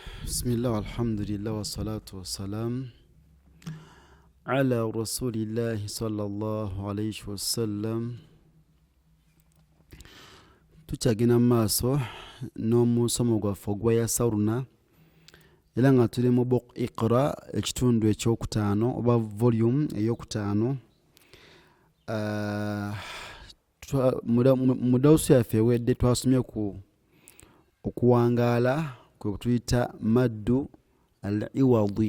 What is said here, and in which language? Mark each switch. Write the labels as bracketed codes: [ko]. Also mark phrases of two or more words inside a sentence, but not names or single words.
[ar] بسم الله، الحمد لله، والصلاة والسلام على رسول الله صلى الله عليه وسلم. [lg] Tukyagenda maaso n'omusomo gwaffe ogweyasawuluna era nga tuli mu Buku Iqra ekitundu ekyokutaano oba volume eyokutaano. Mu dawusu yaffe ewedde twasomye ku okuwangaala kwe tuyita [ar] مد العوض.